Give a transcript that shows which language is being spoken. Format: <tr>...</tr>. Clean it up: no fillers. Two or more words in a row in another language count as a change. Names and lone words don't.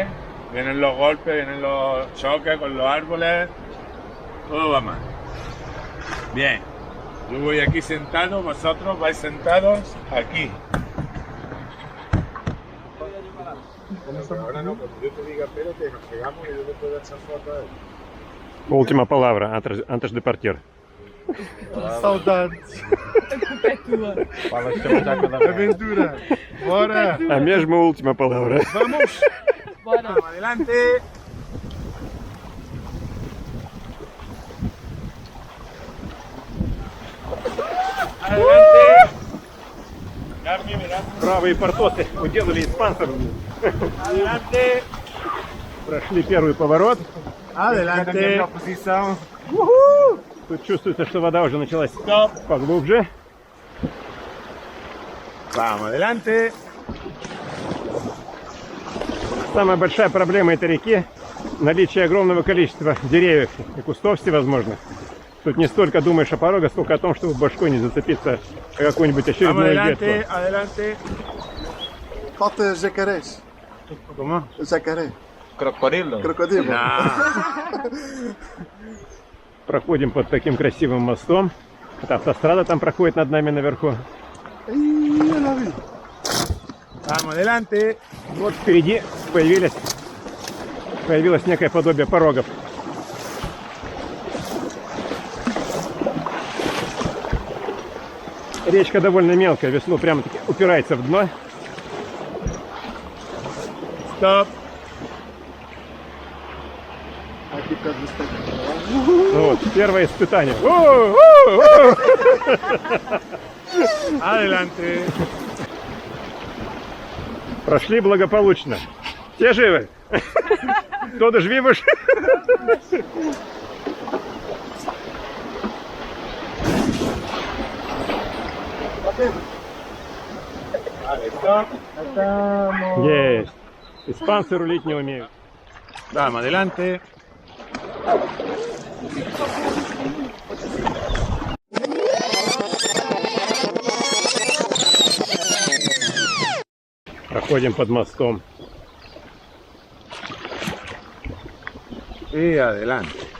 <es>Vienen los golpes, vienen los choques con los árboles, todo va mal. Bien, yo voy aquí sentado, vosotros vais sentados aquí. Ahora no, cuando yo te diga espérate, nos pegamos y yo te puedo echar foto a él.</es> <pt>Última palavra, antes de partir. Saudades. Fala que estamos já cada vez. Aventura. Bora. A mesma última palavra.</pt> <es>Vamos. Vamos, adelante. Adelante.</es> <ru>Правые портосы уделали испанцев.</ru> <es>Adelante.</es> <ru>Прошли первый поворот.</ru> <es>Adelante.</es> <ru>Тут чувствуется, что вода уже началась поглубже.</ru> <es>Vamos, adelante.</es> <ru>Самая большая проблема этой реки – наличие огромного количества деревьев и кустов всевозможных. Тут не столько думаешь о порогах, сколько о том, чтобы башкой не зацепиться о какую-нибудь</ru> <es>Vamos,</es> <ru>очередную</ru> <es>adelante,</es> <ru>ветку.</ru> <es>adelante.</es> <pt>Falta jacarés.</pt> <es>¿Cómo?</es> <pt>Jacaré. Crocodilo. Crocodilo.</pt> <ru>Проходим под таким красивым мостом. Это автострада там проходит над нами наверху.</ru> <es>Vamos, adelante.</es> <ru>Вот впереди появилось некое подобие порогов. Речка довольно мелкая, весло прямо-таки упирается в дно. Stop. Вот, первое испытание. Adelante. Прошли благополучно. Все живы?</ru> <es>Todos vivos? Vale, stop.</es> <ru>Есть. Испанцы рулить не умеют.</ru> <es>Vamos, adelante.</es> <ru>Проходим под мостом.</ru> <es>Y adelante.</es>